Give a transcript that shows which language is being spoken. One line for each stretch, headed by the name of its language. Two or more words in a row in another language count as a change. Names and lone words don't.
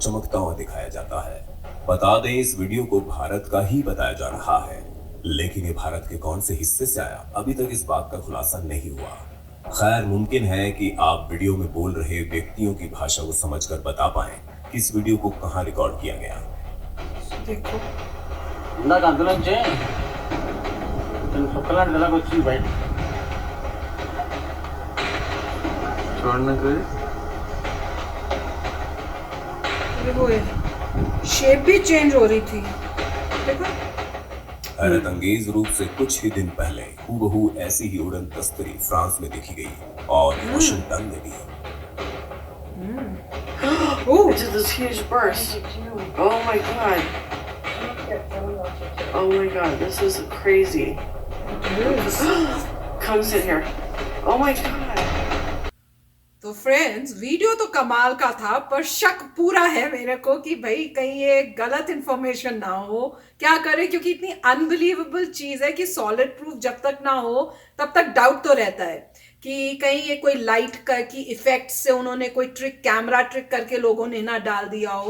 Hindi: को चमकता हुआ दिखाया जाता है। बता दें, इस वीडियो को भारत का ही बताया जा रहा है, लेकिन ये भारत के कौन से हिस्से से आया अभी तक इस बात का खुलासा नहीं हुआ। खैर, मुमकिन है कि आप वीडियो में बोल रहे व्यक्तियों की भाषा को समझकर बता पाएं कि इस वीडियो को कहां रिकॉर्ड किया गया। देखो
Telugu: ఇందాక అందులోంచే చుక్కలాంటి ఇలాగ వచ్చింది బయట చూడండి
Hindi: देखो शेप भी चेंज हो रही थी। देखो हैरत अंगेज रूप से कुछ ही दिन पहले हूबहू ऐसी ही उड़न तस्तरी फ्रांस में देखी गई और वाशिंगटन में भी। ओह
English: It's this huge burst. Oh my god. Oh my god, this is crazy. Come sit here. Oh my god.
Hindi: तो फ्रेंड्स, वीडियो तो कमाल का था, पर शक पूरा है मेरे को कि भाई कहीं ये गलत इंफॉर्मेशन ना हो। क्या करें, क्योंकि इतनी अनबिलीवेबल चीज है कि
English: solid proof
Hindi: जब तक ना हो तब तक डाउट तो रहता है कि कहीं ये कोई लाइट की इफेक्ट से उन्होंने कोई ट्रिक,
English: camera trick
Hindi: करके लोगों ने ना डाल दिया हो।